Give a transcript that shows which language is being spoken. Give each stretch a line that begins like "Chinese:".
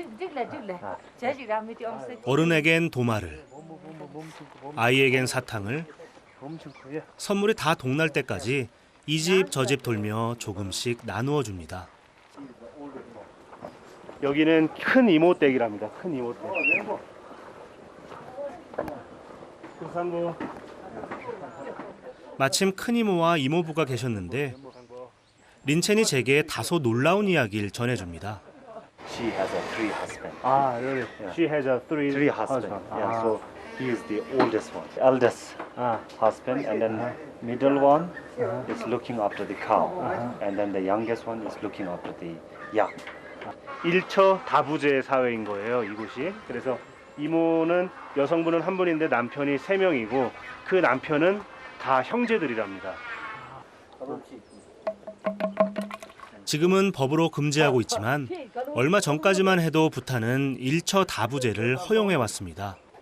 Korean: trước là chế gì ra mới cho ông sẽ 어른에겐 도마를, 아이에겐 사탕을, 엄청 크게. 선물이 다 동날 때까지 이 집 저 집 돌며 조금씩 나누어 줍니다. 여기는 큰 이모댁이랍니다. 큰 이모댁. 상고. 마침 큰이모와 이모부가 계셨는데 린첸이 제게 다소 놀라운 이야기를 전해줍니다.
English: She has a 3 husband. really? She has a three husband. Yeah, so he is the oldest one. Eldest husband, and then middle one is looking after the cow, and then the youngest one is looking after the yak.
Korean: 일처 다부제 사회인 거예요, 이곳이. 그래서 이모는 여성분은 한 분인데 남편이 3명이고 그 남편은 다 형제들이랍니다. 지금은 법으로 금지하고 있지만 얼마 전까지만 해도 부탄은 일처 다부제를 허용해 왔습니다.